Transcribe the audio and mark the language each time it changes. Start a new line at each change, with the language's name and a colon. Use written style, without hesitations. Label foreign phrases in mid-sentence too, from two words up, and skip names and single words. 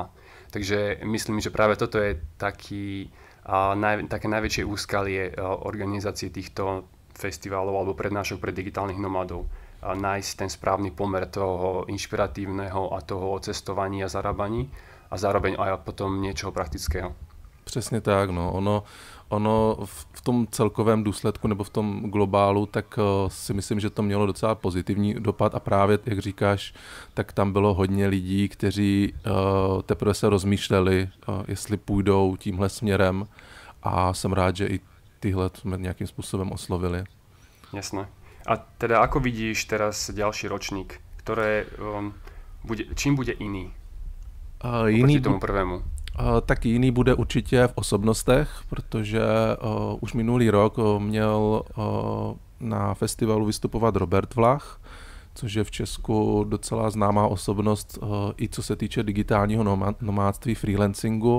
Slovak: Takže myslím, že práve toto je také najväčšie úskalie organizácie týchto festivalov alebo prednášok pre digitálnych nomádov. Nájsť ten správny pomer toho inšpiratívneho a toho o cestovaní a zarábaní a zároveň aj potom niečoho praktického.
Czech: Přesně tak, no. Ono v tom celkovém důsledku nebo v tom globálu, tak si myslím, že to mělo docela pozitivní dopad a právě, jak říkáš, tak tam bylo hodně lidí, kteří teprve se rozmýšleli, jestli půjdou tímhle směrem a jsem rád, že i tyhle jsme nějakým způsobem oslovili.
Slovak: Jasné. A teda ako vidíš teraz ďalší ročník, čím bude iný oproti tomu prvému?
Czech: Tak jiný bude určitě v osobnostech, protože už minulý rok měl na festivalu vystupovat Robert Vlach, což je v Česku docela známá osobnost i co se týče digitálního nomádství, freelancingu.